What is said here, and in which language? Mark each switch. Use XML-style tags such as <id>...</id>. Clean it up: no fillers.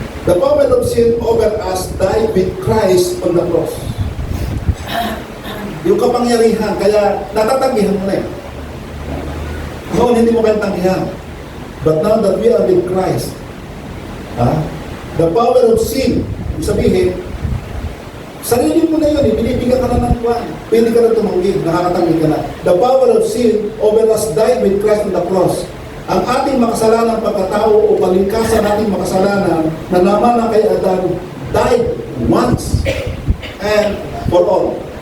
<en>The power of sin over us died with Christ on the cross.</en> <tl>Yung kapangyarihan, kaya natatanggihan mo na eh. Noon hindi mo kayang tanggihan.</tl> <en>But now that we are with Christ, the power of sin</en> <tl>Ibig sabihin, sarili mo na yun, binibigyan ka na ng kwan. Pwede ka na tumanggi, nakakatanggi ka na.</tl> <en>The power of sin over us died with Christ on the cross.</en> <tl>Ang ating makasalanan pagkatao o palingkasan nating makasalanan na naman na kay Adan</tl> <en>died once and for all.</en>